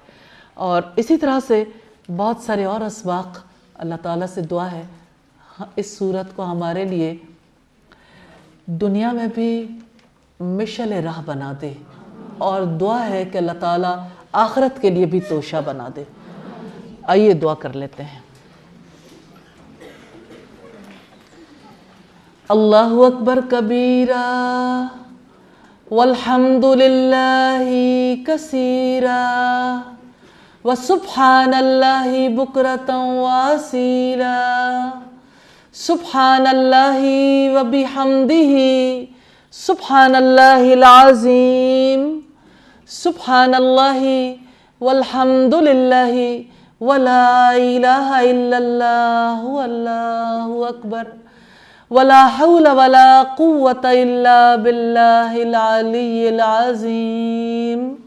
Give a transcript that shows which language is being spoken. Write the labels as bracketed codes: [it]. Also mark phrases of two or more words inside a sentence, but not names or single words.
[ur] اور اسی طرح سے بہت سارے اور اسباق، اللہ تعالیٰ سے دعا ہے اس صورت کو ہمارے لیے دنیا میں بھی مشعل راہ بنا دے، اور دعا ہے کہ اللہ تعالیٰ آخرت کے لیے بھی توشہ بنا دے۔ آئیے دعا کر لیتے ہیں۔ [ar] اللہ اکبر کبیرہ والحمد للہ کثیرہ وسبحان الله بكرة وأصيلا, سبحان الله وبحمده، سبحان الله العظيم، سبحان الله والحمد لله ولا إله إلا الله الله أكبر، ولا حول ولا قوة إلا بالله العلي العظيم.